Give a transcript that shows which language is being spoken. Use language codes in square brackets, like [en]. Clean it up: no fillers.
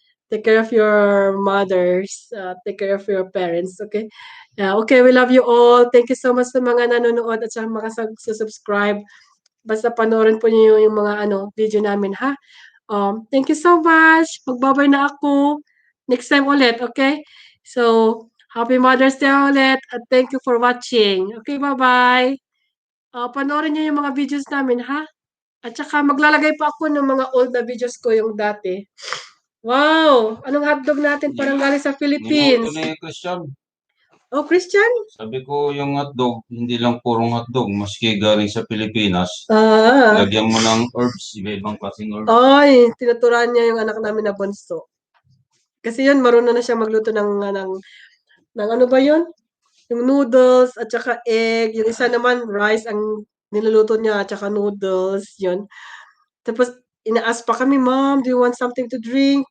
[en] Take care of your mothers. Take care of your parents, okay? Okay, we love you all. Thank you so much [tl] sa mga nanonood at sa mga subscribe. Basta panoorin po niyo yung mga video namin ha. [en] Thank you so much. [tl] Magbabay na ako. Next time ulit, okay? [en] So, Happy Mother's Day ulit at thank you for watching. [tl] Okay, bye-bye. Panoorin niyo yung mga videos namin, ha? At saka maglalagay pa ako ng mga old na videos ko yung dati. Wow! Anong hotdog natin parang galing sa Philippines? Niluto na yung Christian. Oh, Christian? Sabi ko yung hotdog, hindi lang purong hotdog, maski galing sa Pilipinas. Ah. Lagyan mo ng herbs, iba-ibang klaseng herbs. Ay, tinuturuan niya yung anak namin na bunso. Kasi yun, marunong na siya magluto ng ano ba yun? Yung noodles at saka egg. Yung isa naman, rice ang niluluto niya at saka noodles. Yun. Tapos, inaas pa kami, [en] Mom, do you want something to drink?